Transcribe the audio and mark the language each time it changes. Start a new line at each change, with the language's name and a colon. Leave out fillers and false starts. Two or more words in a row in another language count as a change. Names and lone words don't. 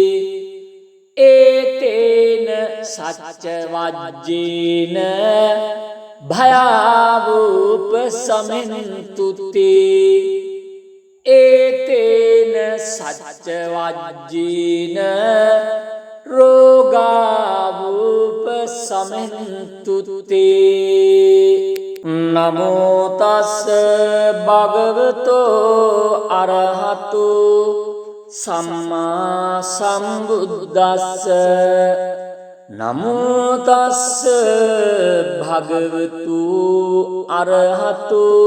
Pali: एतेन सच्च वाज्येन भयावुपशमन्तु ते एतेन सच्च वाज्येन रोगावुपशमन्तु ते। नमो तस् භගවතෝ අරහතු සම්මා සම්බුද්දස්ස නමෝ තස්ස භගවතු අරහතු